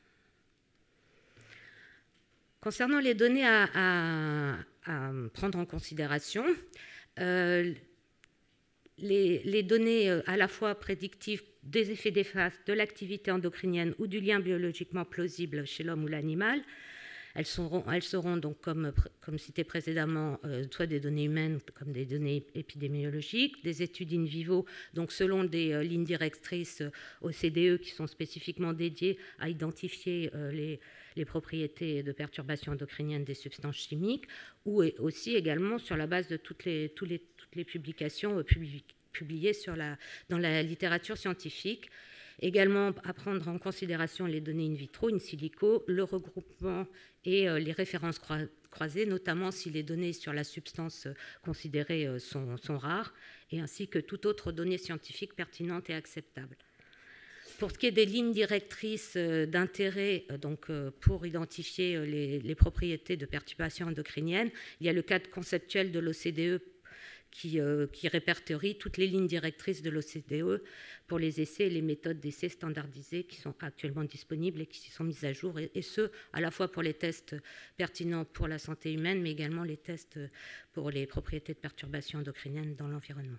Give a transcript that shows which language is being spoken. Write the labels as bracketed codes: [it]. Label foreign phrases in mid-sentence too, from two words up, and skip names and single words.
[fr] Concernant les données à prendre en considération, les données à la fois prédictives des effets néfastes de l'activité endocrinienne ou du lien biologiquement plausible chez l'homme ou l'animal, elles seront donc, comme cité précédemment, soit des données humaines comme des données épidémiologiques, des études [la] in vivo, [fr] donc selon des lignes directrices OCDE qui sont spécifiquement dédiées à identifier les propriétés de perturbation endocrinienne des substances chimiques, ou aussi également sur la base de toutes les publications publiées dans la littérature scientifique. Également à prendre en considération les données [la] in vitro, in silico, [fr] le regroupement et les références croisées, notamment si les données sur la substance considérée sont rares, et ainsi que toute autre donnée scientifique pertinente et acceptable. Pour ce qui est des lignes directrices d'intérêt pour identifier les propriétés de perturbations endocriniennes, il y a le cadre conceptuel de l'OCDE qui répertorie toutes les lignes directrices de l'OCDE pour les essais et les méthodes d'essais standardisées qui sont actuellement disponibles et qui sont mises à jour, et ce, à la fois pour les tests pertinents pour la santé humaine, mais également les tests pour les propriétés de perturbations endocriniennes dans l'environnement.